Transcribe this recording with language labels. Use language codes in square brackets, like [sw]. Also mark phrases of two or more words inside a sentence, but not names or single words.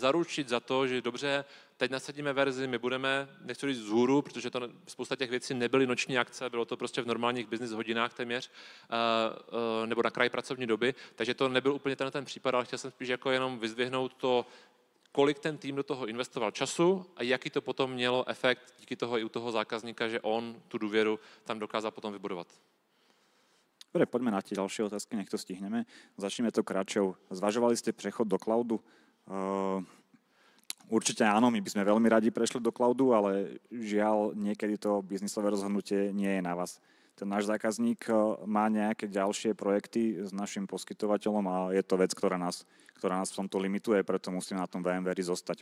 [cs] zaručit za to, že dobře, teď nasadíme verzi, my budeme, nechci říct vzhůru, protože to spousta těch věcí nebyly noční akce, bylo to prostě v normálních business hodinách téměř, nebo na kraji pracovní doby, takže to nebyl úplně ten případ, ale chtěl jsem spíš jako jenom vyzdvihnout to, kolik ten tým do toho investoval času a jaký to potom mělo efekt díky toho i u toho zákazníka, že on tu důvěru tam dokázal potom vybudovat. [sk] Dobre, poďme na tie ďalšie otázky, nech to stihneme. Začneme to kratšou. Zvažovali ste prechod do cloudu? Určite áno, my by sme veľmi radi prešli do cloudu, ale žiaľ, niekedy to biznisové rozhodnutie nie je na vás. Ten náš zákazník má nejaké ďalšie projekty s našim poskytovateľom a je to vec, ktorá nás v tomto limituje, preto musíme na tom VMware zostať.